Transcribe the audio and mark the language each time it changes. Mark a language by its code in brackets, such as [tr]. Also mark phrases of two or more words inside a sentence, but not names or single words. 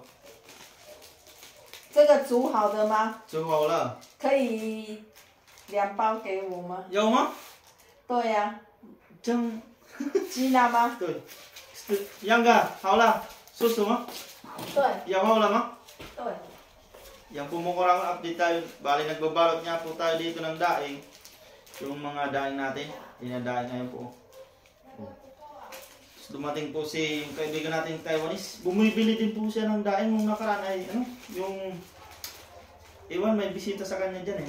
[zh] 这个煮好的吗？煮好了。可以2包给我吗？有吗？对呀、这样。鸡蛋吗？对。杨哥，好了，叔叔吗？对。有好了吗？对。 [tl] Yan po mga kurang update tayo. Bali nagbabalot nga po tayo dito ng daing. Yung mga daing natin. Dinadaing ngayon po. So, dumating po si kaibigan natin Taiwanese. Bumibili din po siya ng daing nung nakaraan ay ano, yung iwan may bisita sa kanya dyan eh.